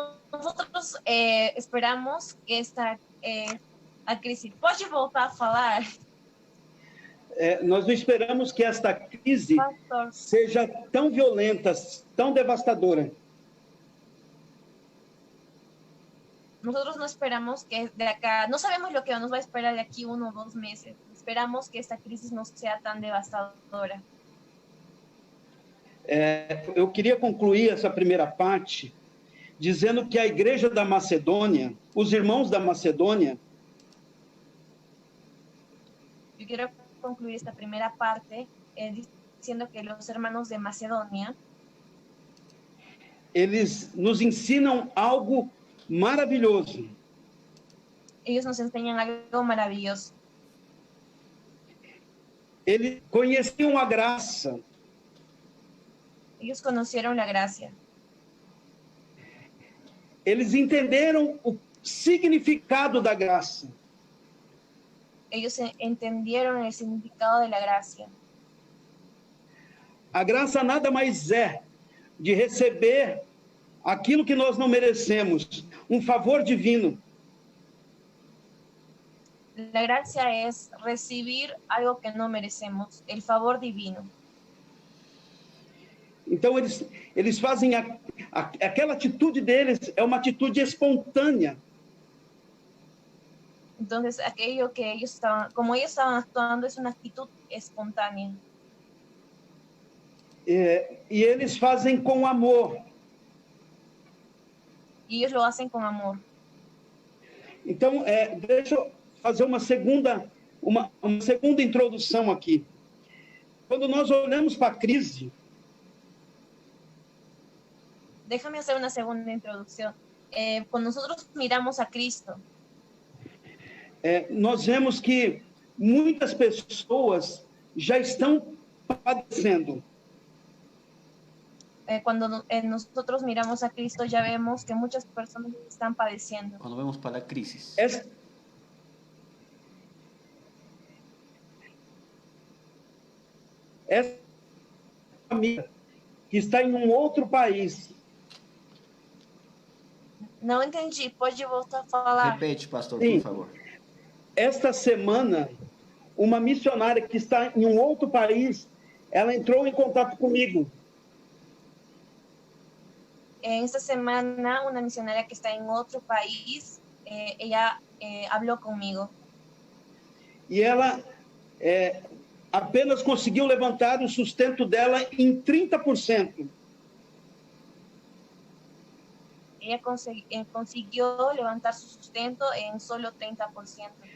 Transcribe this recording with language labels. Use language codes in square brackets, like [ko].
[es] Nosotros esperamos que [pt] a crise... Pode voltar a falar? Nós não esperamos que esta crise Pastor, seja tão violenta, tão devastadora. [es] nosotros no esperamos que de acá, no sabemos lo que nos va a esperar de aquí 1 o 2 meses. Esperamos que esta crisis no sea tan devastadora. [pt] Eu queria concluir essa primeira parte dizendo que a igreja da Macedônia, os irmãos da Macedônia, [es] Yo quiero concluir esta primera parte diciendo que los hermanos de Macedonia, [pt] eles nos ensinam algo maravilhoso. [es] ellos nos enseñan algo maravilloso. [pt] Eles conheciam a graça. [es] Ellos conocieron la gracia. [pt] Eles entenderam o significado da graça. [es] Ellos entendieron el significado de la gracia. [pt] A graça nada mais é de receber aquilo que nós não merecemos, um favor divino. [es] La gracia es recibir algo que no merecemos, el favor divino. [pt] Então, eles fazem aquela atitude deles, é uma atitude espontânea. [es] Entonces, aquello que ellos como ellos estaban actuando, es una actitud espontánea. [pt] E eles fazem com amor. [es] Y ellos lo hacen con amor. [pt] Então, deixa eu fazer uma segunda introdução aqui. Quando nós olhamos para a crise, [es] Déjame hacer una segunda introducción. Cuando nosotros miramos a Cristo, [pt] nós vemos que muitas pessoas já estão padecendo. [es] Cuando nosotros miramos a Cristo, ya vemos que muchas personas están padeciendo. Cuando vemos para la crisis. [pt] Essa família que está em um outro país. Não entendi, pode voltar a falar? Repete, pastor, Sim. por favor. Esta semana, uma missionária que está em um outro país, ela entrou em contato comigo. [es] Esta semana, una misionaria que está en otro país, ella habló conmigo. [pt] E ela apenas conseguiu levantar o sustento dela em 30%. [es] Ella consiguió levantar su sustento en solo 30%.